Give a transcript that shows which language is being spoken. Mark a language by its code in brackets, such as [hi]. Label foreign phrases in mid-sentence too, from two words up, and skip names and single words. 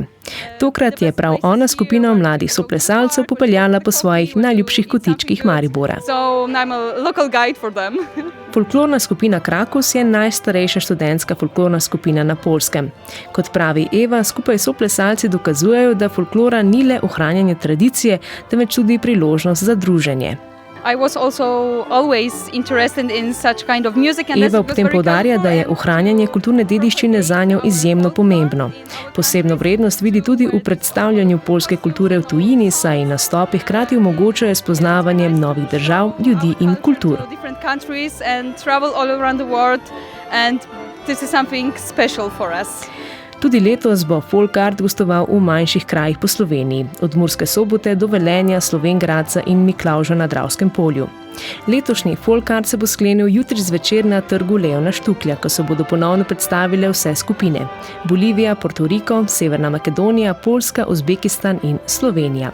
[sl] Tokrat je prav ona skupina mladih soplesalcev popeljala po svojih najljubših kotičkih Maribora. Folklorna skupina Krakus je najstarejša študentska folklorna skupina na Poljskem. Kot pravi Eva, skupaj soplesalci dokazujejo, da folklora ni le ohranjanje tradicije, temveč tudi priložnost za druženje. [en] I was also always interested in such kind of music and [sl] Eva ob tem poudarja, da je ohranjanje kulturne dediščine zanjo izjemno pomembno. Posebno vrednost vidi tudi v predstavljanju poljske kulture v tujini, saj nastopi hkrati omogočajo spoznavanje novih držav, ljudi in kultur. [en] Different countries and travel all around the world, and this is something special for us. [sl] Tudi letos bo Folk Art gostoval v manjših krajih po Sloveniji, od Murske Sobote do Velenja, Slovenj Gradca in Miklavža na Dravskem polju. Letošnji Folk Art se bo sklenil jutri zvečer na trgu Leona Štuklja, ko se bodo ponovno predstavile vse skupine: Bolivija, Porto Riko, Severna Makedonija, Poljska, Uzbekistan in Slovenija.